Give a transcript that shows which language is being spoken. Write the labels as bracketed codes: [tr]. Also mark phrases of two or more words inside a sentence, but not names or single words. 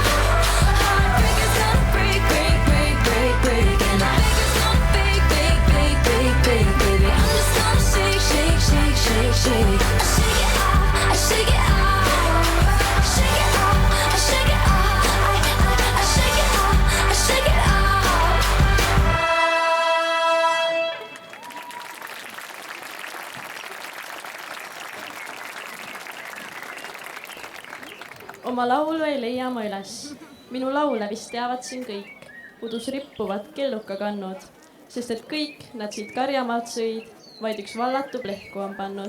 [en] Heartbreaker's gonna break, break, break, break, break, and the biggest gonna fake, fake, fake, fake, fake, baby. I'm just gonna shake, shake, shake, shake, shake, shake it off, shake it off, shake it off, shake it off, shake it off, shake it off. [et] Oma laulu ei leia ma üles. Minu laule vist teavad siin kõik. Udus rippuvad kellukakannud, sest et kõik nad siit karjamaalt sõid, vaid üks vallatu plehku on pannud.